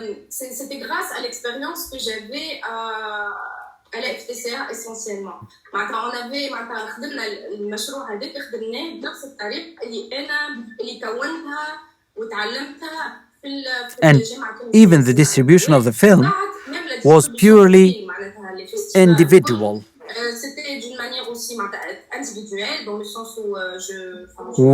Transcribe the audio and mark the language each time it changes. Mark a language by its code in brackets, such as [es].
[fr] C'était grâce à l'expérience que j'avais à la FTCA essentiellement. [ar] معناتها [fr] on avait [ar] معناتها خدمنا المشروع هذاك خدمناه بنفس الطريقة اللي كونتها وتعلمتها في الجامعة. [en] And even the distribution of the film was purely individual. [fr] C'était d'une manière aussi individuelle dans le sens où